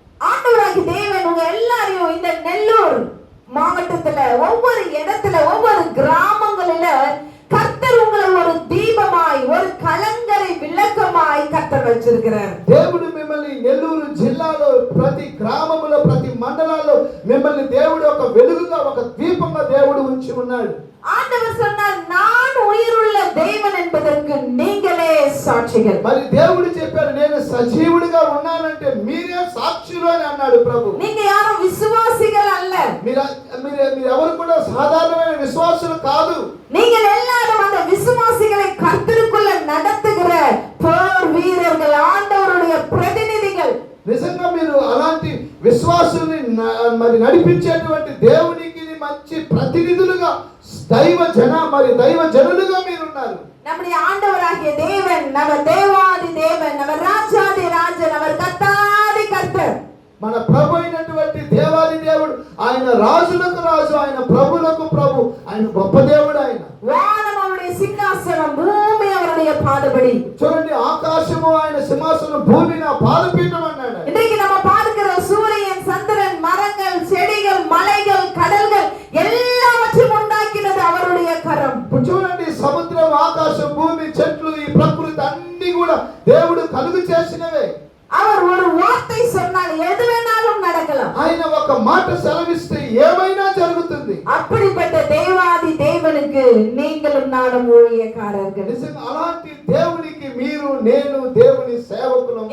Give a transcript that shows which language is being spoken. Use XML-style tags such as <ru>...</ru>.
<ta>ஆண்டவராகிய தேவன் உங்க எல்லாரையும் இந்த நெல்லூர் மாவட்டத்துல ஒவ்வொரு இடத்துல ஒவ்வொரு கிராமங்களில கர்த்தர் உங்களை ஒரு தீபமாய் ஒரு கலங்கரை விளக்கமாய் கர்த்தர் வச்சிருக்கிறார்.</ta> <te>దేవుడు మిమ్మల్ని నెల్లూరు జిల్లాలో ప్రతి గ్రామములో ప్రతి మండలాల్లో మిమ్మల్ని దేవుడు ఒక వెలుగుగా ఒక దీపంగా దేవుడు ఉంచి ఉన్నాడు.</te> <ta>ஆண்டவர் சொன்னார், நான் உயிருள்ள தேவன் என்பதற்கு நீங்களே సాక్షిகள்.</ta> <te>మరి దేవుడు చెప్పాడు నేను సజీవుడిగా ఉన్నానంటే మీరే సాక్షులు అని అన్నాడు ప్రభు.</te> <ta>நீங்க யாரும் விசுவாசிகள் அல்ல.</ta> <te>మీరు ఎవరు కూడా సాధారణమైన విశ్వాసులు కాదు.</te> <ta>நீங்கள் எல்லாரும் அந்த விசுவாசிகளை கர்த்தருக்குள்ள நடத்துகிற போர் வீரர்கள், ஆண்டவருடைய பிரதிநிதிகள்.</ta> <te>నిజంగా మీరు అలాంటి విశ్వాసుల్ని మరి నడిపించేటువంటి దేవునికి మంచి ప్రతినిధులుగా దైవ జనులుగా మీరున్నారు.</te> <ta>நம்முடைய ஆண்டவராகிய தேவன், அவர் தேவாதி தேவன், அவர் ராஜாதி ராஜன், அவர் கர்த்தாதி கர்த்தர்.</ta> <te>మన ప్రభు అయినటువంటి దేవాది దేవుడు, ఆయన రాజులకు రాజు, ఆయన ప్రభులకు ప్రభు, ఆయన గొప్ప దేవుడు. ఆయన</te> <ta>వానం அவருடைய சிங்காசனம், பூமி அவருடைய பாதபடி.</ta> <te>చూడండి, ఆకాశము ఆయన సింహాసనం, భూమి నా పాదపీఠం అన్నాడు.</te> <ta>இன்றைக்கு நம்ம பார்க்கிற சூரியன், சந்திரன், மரங்கள், செடிகள், மலைகள், கடல்கள் எல்லாவற்றையும் உண்டாக்கினது அவருடைய கரம்.</ta> <te>ఇప్పుడు చూడండి, సముద్రం, ఆకాశం, భూమి, చెట్లు, ఈ ప్రకృతి అన్ని కూడా దేవుడు కలుగు చేసినవే.</te> <ta>அவர் ஒரு வார்த்தை சொன்னால் எது வேணாலும் நடக்கலாம்.</ta> <te>ఆయన ఒక మాట సెలవిస్తే ఏమైనా జరుగుతుంది.</te> <ta>அப்படிப்பட்ட தேவாதி தேவனுக்கு நீங்களும் நானும் ஊழியக்காரர்கள்.</ta> <te>నిజంగా అలాంటి దేవునికి మీరు నేను దేవుని సేవకులం.</te>